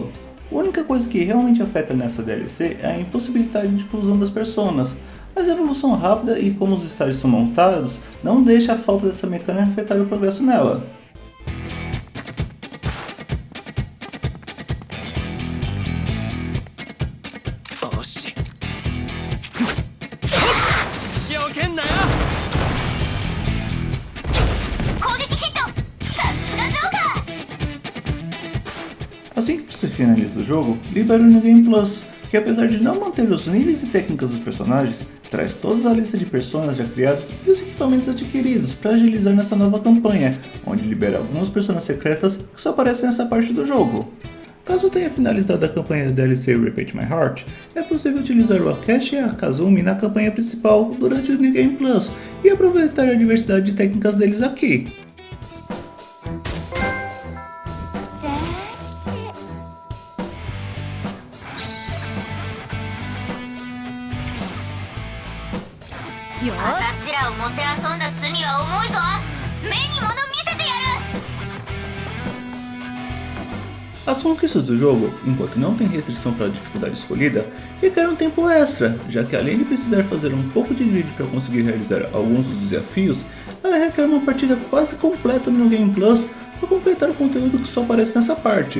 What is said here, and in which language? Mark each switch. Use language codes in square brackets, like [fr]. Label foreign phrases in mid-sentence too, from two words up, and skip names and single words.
[pt] A única coisa que realmente afeta nessa DLC é a impossibilidade de fusão das personas, mas a evolução rápida e como os estágios são montados não deixa a falta dessa mecânica afetar o progresso nela. [ja] Oxi よけんなよ攻撃ヒットさすがジョーカー [pt] Assim que você finaliza o jogo, libera o New Game Plus, que apesar de não manter os níveis e técnicas dos personagens, traz toda a lista de personagens já criadas e os equipamentos adquiridos para agilizar nessa nova campanha, onde libera algumas personagens secretas que só aparecem nessa parte do jogo. Caso tenha finalizado a campanha da DLC Repeat My Heart, é possível utilizar o Akeshi e a Kazumi na campanha principal durante o New Game Plus e aproveitar a diversidade de técnicas deles aqui. [ja] よ私らをもてあそんだ罪は重いぞ目に物見せてやる [pt] As conquistas do jogo, enquanto não tem restrição para a dificuldade escolhida, requerem um tempo extra, já que além de precisar fazer um pouco de grid para conseguir realizar alguns dos desafios, ela requer uma partida quase completa no Game Plus para completar o conteúdo que só aparece nessa parte.